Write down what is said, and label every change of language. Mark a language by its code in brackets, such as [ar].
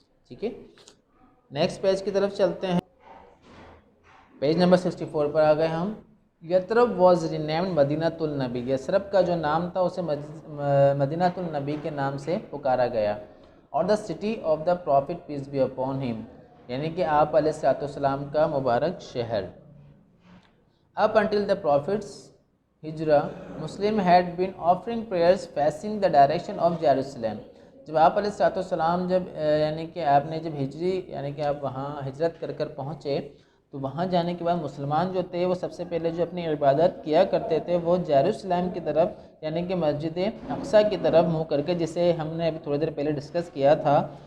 [hi] ठीक है, next page की तरफ चलते हैं. पेज नंबर 64 पर आ गए हम. यतरब [en] was renamed [hi] Madinatul Nabi. Yathrib का जो नाम था उसे मदीनातुल नबी के नाम से पुकारा गया. [en] और the city of the prophet peace be upon him, [hi] यानी कि आप अलैहिस्सलाम का मुबारक शहर. [en] Up until the Prophet's hijrah, Muslim had been offering prayers facing the direction of Jerusalem. [hi] जब आप अलैहिस्सलाम जब यानी कि आपने जब हिजरी यानी कि आप वहाँ हिजरत कर कर पहुँचे, तो वहाँ जाने के बाद मुसलमान जो थे वो सबसे पहले जो अपनी इबादत किया करते थे वो जेरूसलम की तरफ यानी कि मस्जिद अक्सा की तरफ मुँह करके, जिसे हमने अभी थोड़ी देर पहले डिस्कस किया था.